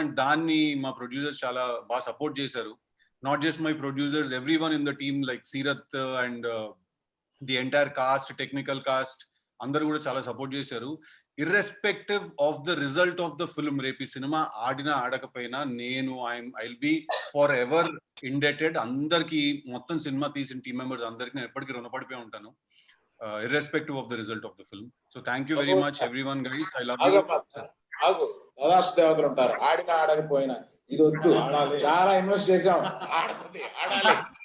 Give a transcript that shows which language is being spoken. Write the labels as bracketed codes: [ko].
[te] And దాన్ని మా producers చాలా బాగా సపోర్ట్ చేశారు. [en] not just my producers, every one in the team like Seerat and the entire cast, technical cast [te] అందరు కూడా చాలా సపోర్ట్ చేశారు. [en] irrespective of the result of the film, [te] రేపు ఈ సినిమా ఆడినా ఆడకపోయినా నేను [en] I'll be forever indebted [te] అందరికి, మొత్తం సినిమా తీసిన టీమ్ మెంబర్స్ అందరికి నేను ఎప్పటికీ రుణపడిపోయి ఉంటాను, [en] irrespective of the result of the film. So thank you very much everyone guys, I love you. [te] దాదాపు దేవతలు ఉంటారు, ఆడినా ఆడకపోయినా ఇది వద్దు, చాలా ఇన్వెస్ట్ చేసాం, ఆడాలి.